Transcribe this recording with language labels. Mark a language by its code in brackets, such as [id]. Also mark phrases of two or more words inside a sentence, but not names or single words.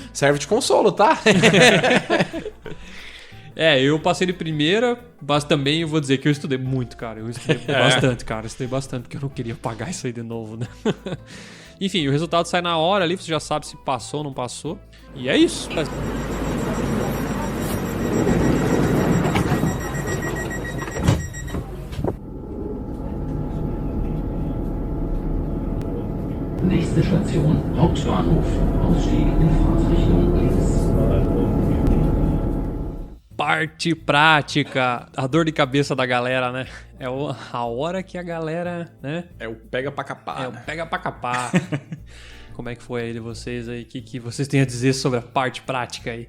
[pt] serve de consolo, tá? Eu passei de primeira, mas também eu vou dizer que eu estudei muito, cara. Eu estudei bastante, cara. Eu estudei bastante, porque eu não queria pagar isso aí de novo, né? Enfim, o resultado sai na hora ali, você já sabe se passou ou não passou. E é isso. [de] Nächste Station, Hauptbahnhof. Ausstieg in Fahrtrichtung links. [pt] Parte prática. A dor de cabeça da galera, né? É a hora que a galera, né? É o pega pra capar. É o pega pra capar. como é que foi aí de vocês aí, o que vocês têm a dizer sobre a parte prática aí.